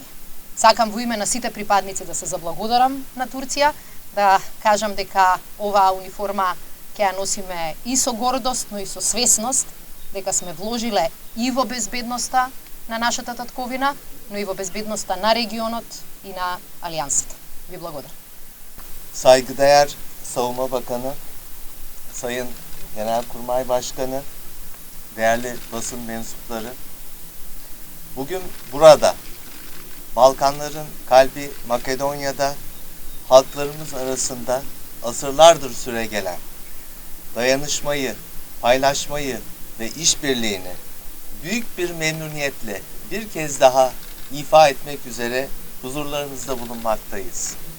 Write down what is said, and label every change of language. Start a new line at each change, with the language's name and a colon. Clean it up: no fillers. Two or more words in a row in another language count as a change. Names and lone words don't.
Macedonian: Сакам во име на сите припадници да се заблагодарам на Турција, да кажам дека оваа униформа ќе ја носиме и со гордост, но и со свесност дека сме вложиле и во безбедноста на нашата татковина, но и во безбедноста на регионот и на алијансата. Ви благодарам.
Turkish: Saygıdeğer Savunma Bakanı, Sayın Genelkurmay Başkanı, değerli basın mensupları, bugün burada Balkanların kalbi Makedonya'da halklarımız arasında asırlardır süregelen dayanışmayı, paylaşmayı ve işbirliğini büyük bir memnuniyetle bir kez daha ifa etmek üzere huzurlarınızda bulunmaktayız.